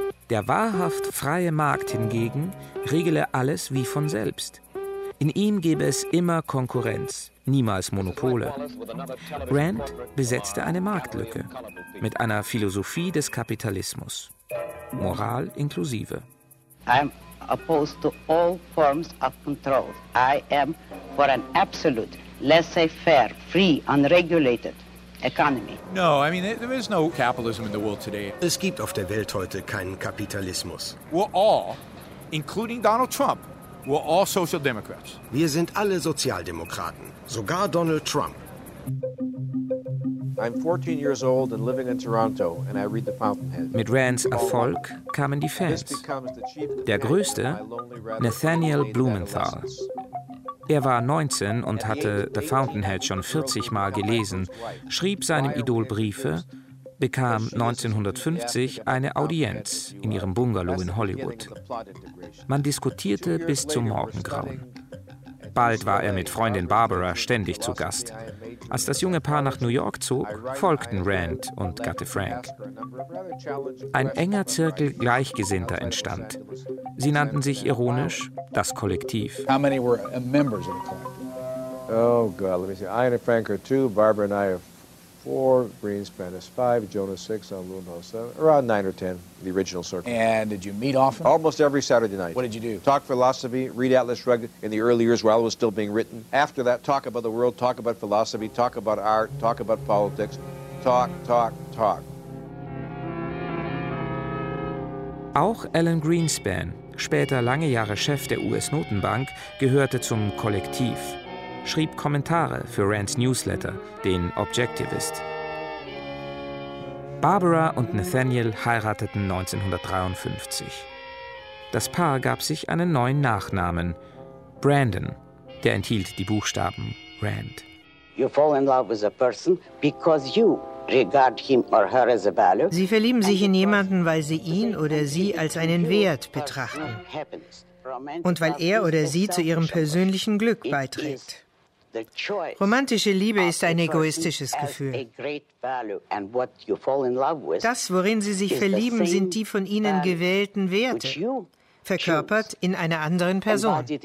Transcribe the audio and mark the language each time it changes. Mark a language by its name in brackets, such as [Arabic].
[German] Der wahrhaft freie Markt hingegen regele alles wie von selbst. In ihm gäbe es immer Konkurrenz, niemals Monopole. Rand besetzte eine Marktlücke mit einer Philosophie des Kapitalismus, Moral inklusive. [English] I'm opposed to all forms of control. I am for an absolute, laissez-faire, free, unregulated. [German] Es gibt auf der Welt heute keinen Kapitalismus. [English] We're all, including Donald Trump, we're all social democrats. [German] Wir sind alle Sozialdemokraten, sogar Donald Trump. [English] I'm 14 years old and living in Toronto and I read the Fountainhead. [German] Mit Rands Erfolg kamen die Fans. Der größte, Nathaniel Blumenthal. Er war 19 und hatte The Fountainhead schon 40 Mal gelesen, schrieb seinem Idol Briefe, bekam 1950 eine Audienz in ihrem Bungalow in Hollywood. Man diskutierte bis zum Morgengrauen. Bald war er mit Freundin Barbara ständig zu Gast. Als das junge Paar nach New York zog, folgten Rand und Gatte Frank. Ein enger Zirkel Gleichgesinnter entstand. Sie nannten sich ironisch das Kollektiv. [English] How many were members of the club? Oh God, let me see. Ayn Rand are two, Barbara and I are four. 4, Greenspan is 5, Jonah 6, Aluno 7, around 9 or 10, the original circle. And did you meet often? Almost every Saturday night. What did you do? Talk philosophy, read Atlas Shrugged in the early years while it was still being written. After that, talk about the world, talk about philosophy, talk about art, talk about politics. Talk, talk, talk. [German] Auch Alan Greenspan, später lange Jahre Chef der US-Notenbank, gehörte zum Kollektiv. Schrieb Kommentare für Rands Newsletter, den Objectivist. Barbara und Nathaniel heirateten 1953. Das Paar gab sich einen neuen Nachnamen, Brandon, der enthielt die Buchstaben Rand. [English] You fall in love with a person because you regard him or her as a value. [German] Sie verlieben sich in jemanden, weil sie ihn oder sie als einen Wert betrachten und weil er oder sie zu ihrem persönlichen Glück beiträgt. Romantische Liebe ist ein egoistisches Gefühl. Das, worin sie sich verlieben, sind die von ihnen gewählten Werte, verkörpert in einer anderen Person.